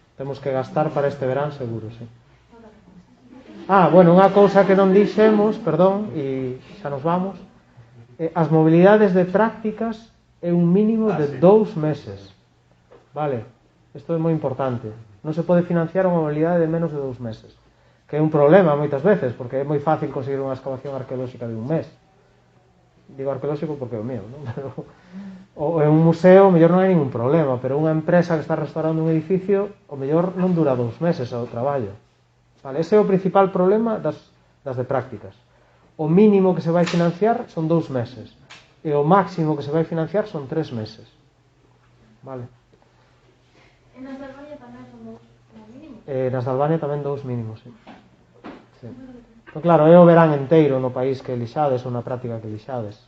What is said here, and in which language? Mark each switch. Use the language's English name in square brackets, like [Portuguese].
[Galician] Temos que gastar para este verán seguro, sí. Ah, bueno, unha cousa que non dixemos, perdón, e xa nos vamos. As mobilidades de prácticas é un mínimo de Sí. 2 meses. Vale, isto é moi importante. Non se pode financiar unha mobilidade de menos de 2 meses. Que é un problema moitas veces, porque é moi fácil conseguir unha excavación arqueolóxica de un mes. Digo arqueolóxico porque é o mío, non? Pero, ou en un museo, o mellor non hai ningún problema, pero unha empresa que está restaurando un edificio, o mellor non dura 2 meses o traballo. Vale, ese é o principal problema das de prácticas. O mínimo que se vai financiar son 2 meses e o máximo que se vai financiar son 3 meses. Vale. [Spanish] En las de Albania también son dos, como mínimo. [Galician] Nas de Albania tamén 2 mínimos, sí. Pero claro, é o verán enteiro no país que elixades ou na práctica que elixades.